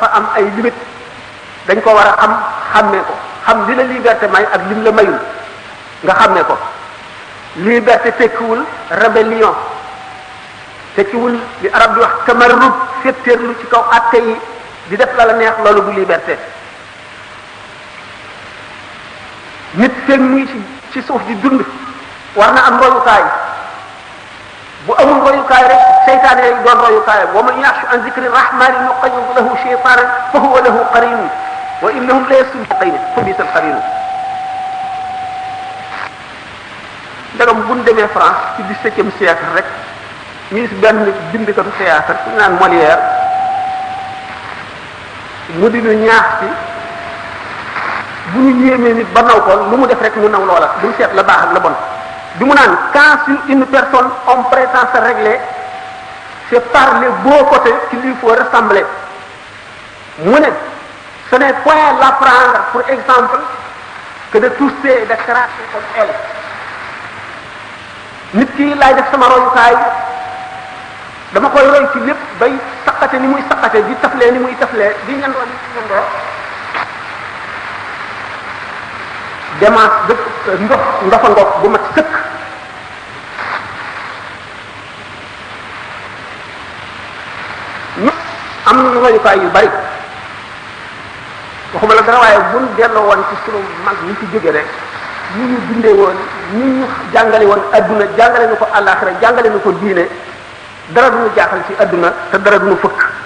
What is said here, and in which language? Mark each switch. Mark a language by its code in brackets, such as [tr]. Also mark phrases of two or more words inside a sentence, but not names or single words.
[wo] am ay limites dañ ko war a xàmmee ko xam li la liberté may ak lim la mayul nga xàmmee ko liberté tekkiwul rébellion tekkiwul li arab di wax tamarrud féttéerlu ci kaw atte yi di def la neex loolu du liberté nit feeg muy ci suuf di dund war na am royukaay bu amul royukaay rek seytaane yi doon royukaay [ar] ومن يعش عن ذكر الرحمن نقيض له شيطانا فهو له قرين وإنهم لا يصدقين فبئس القرين [wo] ndagam bu ñu demee France ci 17e siècle rek ñu gis benn bindkatu théâtre ku naan Molière mu di ñu ñaax ci bu ñu yéemee nit ba naw ko lu mu def rek ñu naw loola duñ seet la baax ak la bon bi mu naan [fr] quand sur une personne on prétend se régler c'est par les beaux côtés qu'il lui faut ressembler [wo] mu ne [fr] ce n'est point l'apprendre pour exemple que de tousser et de cracher comme elle [wo] nit ki laay def sama royukaay dama koy roy ci lépp bay saqate ni muy saqate di taflee ni muy taflee di ñandoo ni muy ñandoo démence dëkk ndofa ngoog bu mat sëkk ñu am nañu royukaay yu bari waxuma la dara waaye buñ delloo woon ci sunu mag ñu ci jóge rek ñu ñu bindee woon ñu ñu jàngale woon adduna jàngale nu ko àllaaxira jàngale nu ko diine dara duñu jaaxal ci adduna te dara duñu fëkk.